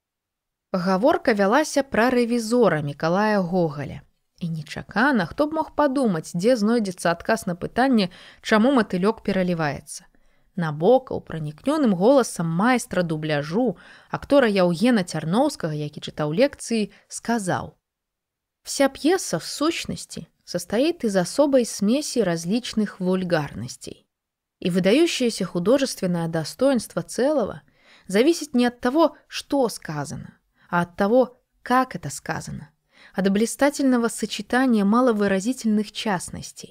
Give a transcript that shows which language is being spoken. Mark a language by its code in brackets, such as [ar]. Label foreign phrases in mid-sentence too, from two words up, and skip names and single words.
[be] Гаворка вялася пра рэвізора Мікалая Гогаля. І нечакана, хто б мог падумаць, дзе знойдзецца адказ на пытанне, чаму матылёк пераліваецца. Набокаў пранікнёным голасам майстра дубляжу, актора Яўгена Цярноўскага, які чытаў лекцыі, сказаў: [ru] «Вся пьеса, в сущности, состоит из особой смеси различных вульгарностей. И выдающееся художественное достоинство целого зависит не от того, что сказано, а от того, как это сказано, от блистательного сочетания маловыразительных частностей.